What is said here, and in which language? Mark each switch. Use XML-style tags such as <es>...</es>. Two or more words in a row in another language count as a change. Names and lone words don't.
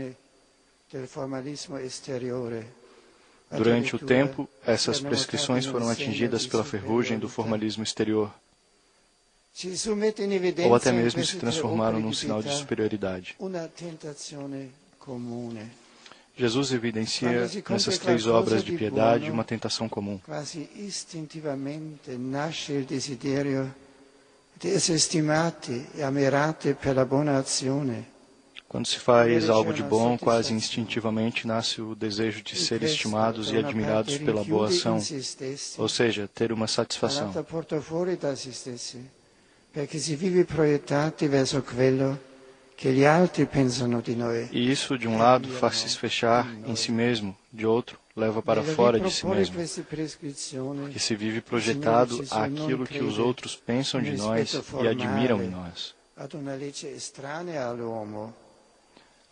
<pt>Durante o tempo, essas prescrições foram atingidas pela ferrugem do formalismo exterior, ou até mesmo se transformaram num sinal de superioridade. Jesus evidencia nessas 3 obras de piedade uma tentação comum.</pt> <it>Quasi istintivamente nasce il desiderio di essere stimati e ammirati per la buona azione.</it> <pt>Quando se faz algo de bom, quase instintivamente nasce o desejo de ser estimados e admirados pela boa ação, ou seja, ter uma satisfação. E isso, de um lado, faz-se fechar em si mesmo, de outro, leva para fora de si mesmo, porque se vive projetado àquilo que os outros pensam de nós e admiram em nós.</pt>